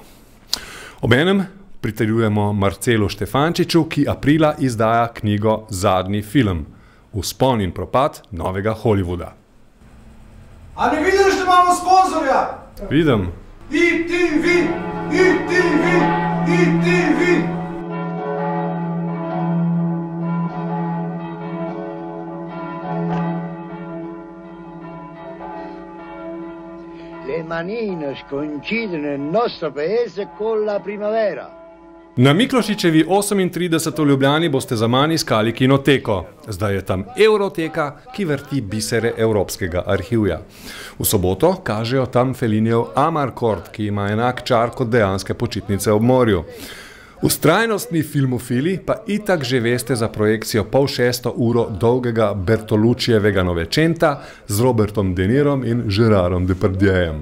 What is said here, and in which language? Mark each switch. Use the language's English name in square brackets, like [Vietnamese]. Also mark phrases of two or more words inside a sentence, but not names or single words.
[Slovenian] Obenem pritrjujemo Marcelu Štefančiču, ki aprila izdaja knjigo Zadnji film. Vzpon in propad novega Hollywooda. A ne vidiš, da imamo sponzorja? Vidim. ITV! ITV! ITV! [Italian] Le manine coincidono nel nostro paese con la primavera. [Slovenian] Na Miklošičevi 38 v Ljubljani boste zaman iskali kinoteko. Zdaj je tam Euroteka, ki vrti bisere evropskega arhivja. V soboto kažejo tam Fellinijev Amarcord, ki ima enak čar kot dejanske počitnice ob morju. Vztrajnostni filmofili pa itak že veste za projekcijo 5-6 uro dolgega Bertoluccijevega Novecenta z Robertom De Nirom in Gerardom Depardieujem.